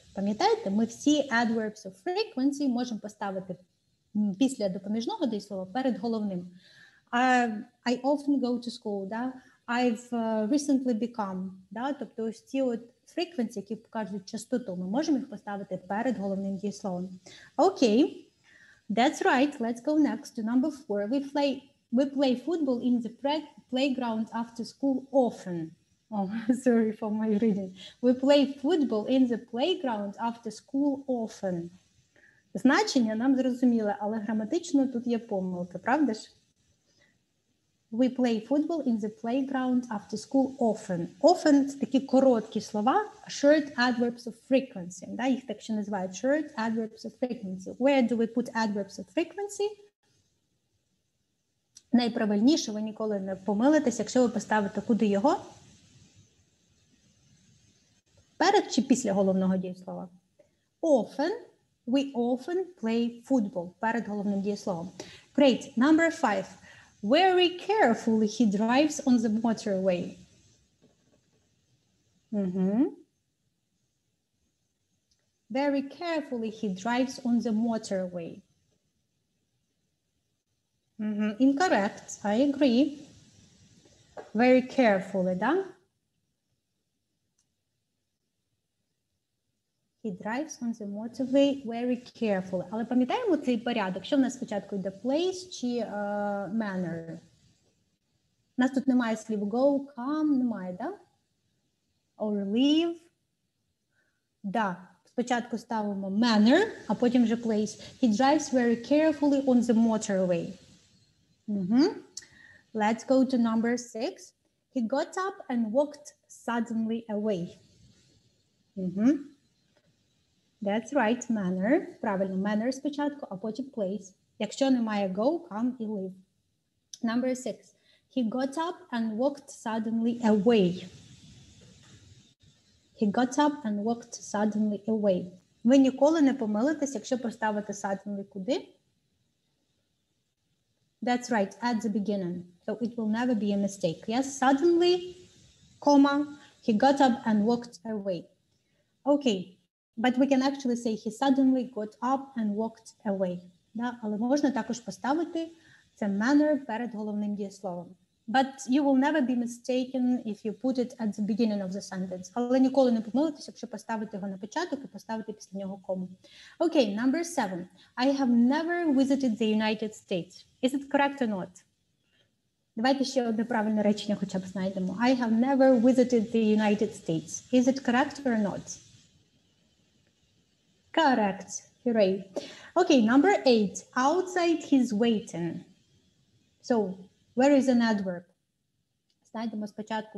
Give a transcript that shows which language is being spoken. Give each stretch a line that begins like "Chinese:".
Ukrainian: Пам'ятаєте, ми всі adverbs of frequency можемо поставити після допоміжного дієслова перед головним.
English: I often go to school, да? I've recently become, да?
Ukrainian: Тобто ось ці от frequency, які показують частоту, ми можемо їх поставити перед головним дієсловом.
English: Okay, that's right. Let's go next to number 4. We play football in the playground after school often. Oh, sorry for my reading. We play football in the playground after school often.
Ukrainian: Значення нам зрозуміле, але граматично тут є помилка, правда ж?
English: We play football in the playground after school often. Often –
Ukrainian: це такі короткі слова,
English: short adverbs of frequency.
Ukrainian: Да? Їх так ще називають
English: short adverbs of frequency. Where do we put adverbs of frequency?
Ukrainian: Найправильніше, ви ніколи не помилитесь, якщо ви поставите куди його? Перед чи після головного дієслова?
English: Often, we often play football.
Ukrainian: Перед головним дієсловом.
English: Great. Number 5. Very carefully he drives on the motorway. Very carefully he drives on the motorway. Incorrect. I agree. Very carefully, да? He drives on the motorway very carefully.
Ukrainian: Але пам'ятаємо цей порядок? Що в нас спочатку йде place чи manner? У нас тут немає слів go, come, немає, да?
English: Or leave. Да.
Ukrainian: Спочатку ставимо manner, а потім вже place.
English: He drives very carefully on the motorway. Let's go to number 6. He got up and walked suddenly away. That's right, manner.
Ukrainian: Правильно, manner спочатку, а потім place. Якщо немає go, come і leave. Number 6.
English: He got up and walked suddenly away. He got up and walked suddenly away.
Ukrainian: Ви ніколи не помилитесь, якщо поставити suddenly куди?
English: That's right, at the beginning. So it will never be a mistake. Yes, suddenly, comma, he got up and walked away. Okay, but we can actually say he suddenly got up and walked away.
Ukrainian: Да? Але можна також поставити це manner перед головним дієсловом.
English: But you will never be mistaken if you put it at the beginning of the sentence.
Ukrainian: Але ніколи не помилитесь, якщо поставити його на початок і поставити після нього кому.
English: Okay, number 7. I have never visited the United States. Is it correct or not?
Ukrainian: Давайте ще одне правильне речення хоча б знайдемо.
English: I have never visited the United States. Is it correct or not? Correct. Hooray. Okay, number 8. Outside he's waiting. So, where is an adverb?
Ukrainian: Знайдемо спочатку.